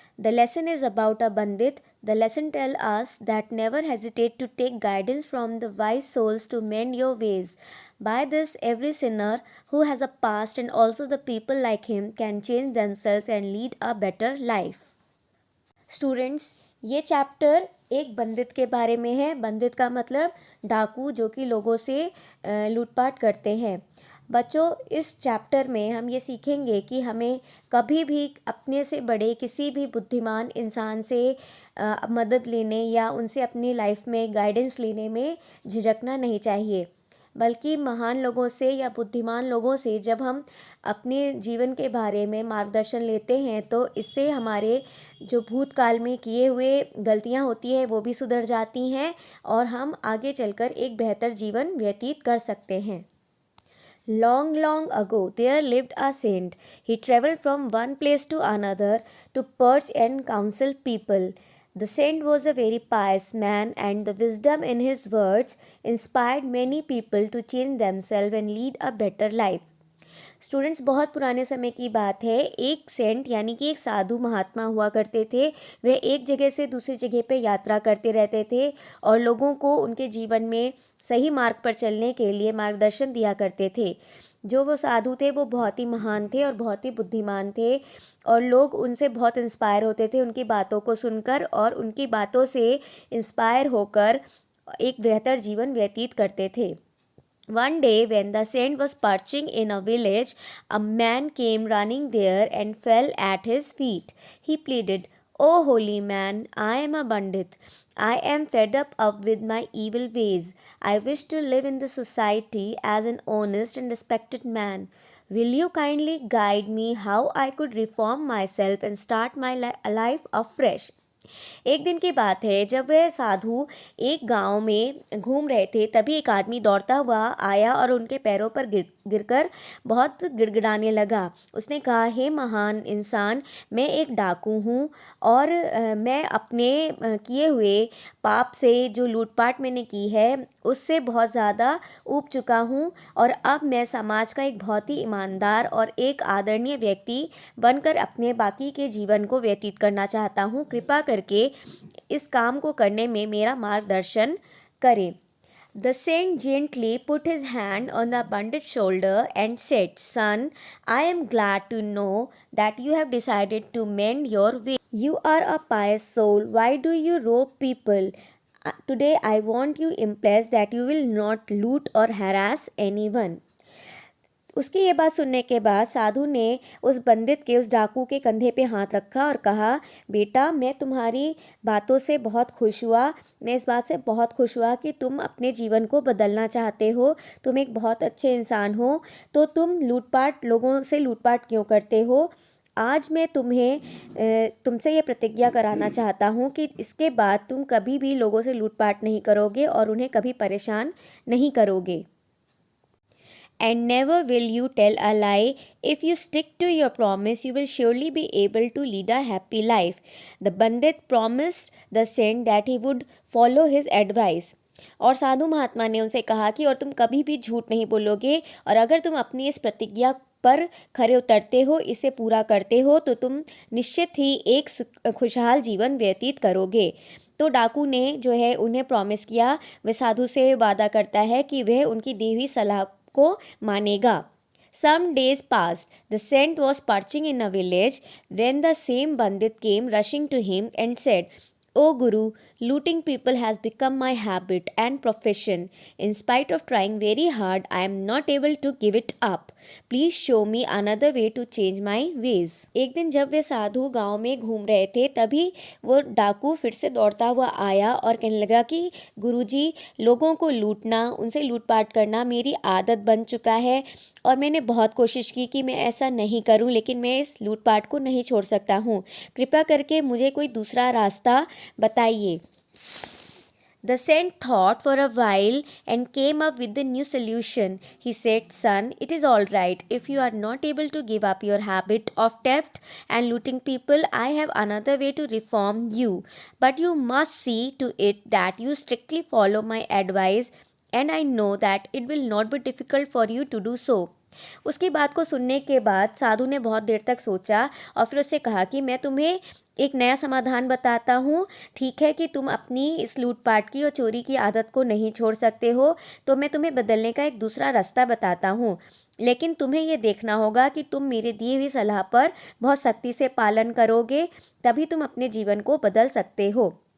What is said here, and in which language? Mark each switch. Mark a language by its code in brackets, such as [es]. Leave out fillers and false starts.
[en] The lesson is about a bandit. The lesson tells us that never hesitate to take guidance from the wise souls to mend your ways. By this, every sinner who has a past and also the people like him can change themselves and lead a better life. [hi] Students, ये chapter एक बंदित के बारे में है। बंदित का मतलब डाकू जो कि लोगों से लूटपाट करते हैं। बच्चों, इस चैप्टर में हम ये सीखेंगे कि हमें कभी भी अपने से बड़े किसी भी बुद्धिमान इंसान से मदद लेने या उनसे अपनी लाइफ में गाइडेंस लेने में झिझकना नहीं चाहिए, बल्कि महान लोगों से या बुद्धिमान लोगों से जब हम अपने जीवन के बारे में मार्गदर्शन लेते हैं तो इससे हमारे जो भूतकाल में किए हुए गलतियां होती हैं वो भी सुधर जाती हैं और हम आगे चलकर एक बेहतर जीवन व्यतीत कर सकते हैं। [en] Long, long ago, there lived a saint. He traveled from one place to another to perch and counsel people. The saint was a very pious man, and the wisdom in his words inspired many people to change themselves and lead a better life. [hi] Students, बहुत पुराने समय की बात है। एक Saint यानी कि एक साधु महात्मा हुआ करते थे। वे एक जगह से दूसरी जगह पे यात्रा करते रहते थे और लोगों को उनके जीवन में सही मार्ग पर चलने के लिए मार्गदर्शन दिया करते थे। जो वो साधु थे वो बहुत ही महान थे और बहुत ही बुद्धिमान थे और लोग उनसे बहुत इंस्पायर होते थे उनकी बातों को सुनकर और उनकी बातों से इंस्पायर होकर एक बेहतर जीवन व्यतीत करते थे। [en] One day, when the saint was perching in a village, a man came running there and fell at his feet. He pleaded, "O holy man, I am a bandit. I am fed up with my evil ways. I wish to live in the society as an honest and respected man. Will you kindly guide me how I could reform myself and start my life afresh?" [hi] एक दिन की बात है, जब वह साधु एक गांव में घूम रहे थे तभी एक आदमी दौड़ता हुआ आया और उनके पैरों पर गिरकर बहुत गिड़गिड़ाने लगा। उसने कहा, हे महान इंसान, मैं एक डाकू हूँ और मैं अपने किए हुए पाप से जो लूटपाट मैंने की है उससे बहुत ज़्यादा ऊब चुका हूँ और अब मैं समाज का एक बहुत ही ईमानदार और एक आदरणीय व्यक्ति बनकर अपने बाकी के जीवन को व्यतीत करना चाहता हूँ। कृपा करके इस काम को करने में मेरा मार्गदर्शन करें। [en] The saint gently put his hand on the bandit's shoulder and said, "Son, I am glad to know that you have decided to mend your way. You are a pious soul. Why do you rob people? Today I want you impressed that you will not loot or harass anyone." [hi] उसकी ये बात सुनने के बाद साधु ने उस पंडित के उस डाकू के कंधे पे हाथ रखा और कहा, बेटा, मैं तुम्हारी बातों से बहुत खुश हुआ। मैं इस बात से बहुत खुश हुआ कि तुम अपने जीवन को बदलना चाहते हो। तुम एक बहुत अच्छे इंसान हो, तो तुम लोगों से लूटपाट क्यों करते हो? आज मैं तुमसे ये प्रतिज्ञा कराना चाहता हूँ कि इसके बाद तुम कभी भी लोगों से लूटपाट नहीं करोगे और उन्हें कभी परेशान नहीं करोगे। [en] And never will you tell a lie. If you stick to your promise, you will surely be able to lead a happy life. The Bandit promised the saint that he would follow his advice. [hi] और साधु महात्मा ने उनसे कहा कि और तुम कभी भी झूठ नहीं बोलोगे और अगर तुम अपनी इस प्रतिज्ञा पर खरे उतरते हो, इसे पूरा करते हो, तो तुम निश्चित ही एक खुशहाल जीवन व्यतीत करोगे। तो डाकू ने जो है उन्हें प्रॉमिस किया, वह साधु से वादा करता है कि वह उनकी दी हुई सलाह को मानेगा। [en] Some days passed. The saint was perching in a village when the same bandit came rushing to him and said, "O Guru, looting people has become my habit and profession. In spite of trying very hard, I am not able to give it up. Please show me another way to change my ways." [hi] एक दिन जब वे साधु गांव में घूम रहे थे तभी वो डाकू फिर से दौड़ता हुआ आया और कहने लगा कि गुरुजी, लोगों को लूटना, उनसे लूटपाट करना मेरी आदत बन चुका है और मैंने बहुत कोशिश की कि मैं ऐसा नहीं करूं, लेकिन मैं इस लूटपाट को नहीं छोड़ सकता हूं। कृपया करके मुझे कोई दूसरा रास्ता बताइए। [en] The saint thought for a while and came up with a new solution. He said, "Son, it is all right. If you are not able to give up your habit of theft and looting people, I have another way to reform you. But you must see to it that you strictly follow my advice and I know that it will not be difficult for you to do so. [hi] उसकी बात को सुनने के बाद साधु ने बहुत देर तक सोचा और फिर उससे कहा कि मैं तुम्हें एक नया समाधान बताता हूँ। ठीक है कि तुम अपनी इस लूटपाट की और चोरी की आदत को नहीं छोड़ सकते हो, तो मैं तुम्हें बदलने का एक दूसरा रास्ता बताता हूँ, लेकिन तुम्हें ये देखना होगा कि तुम मेरे दिए हुई सलाह पर बहुत सख्ती से पालन करोगे, तभी तुम अपने जीवन को बदल सकते हो।